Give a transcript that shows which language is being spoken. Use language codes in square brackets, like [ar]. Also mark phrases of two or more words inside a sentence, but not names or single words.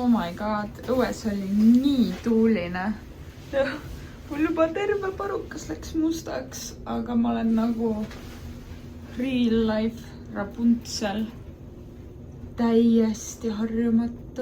[en] my god, [et] õues oli nii tuuline. Mul juba terve parukas läks mustaks, aga ma olen nagu [en] real life [et] Rapuntsel. Täiesti harjumatu.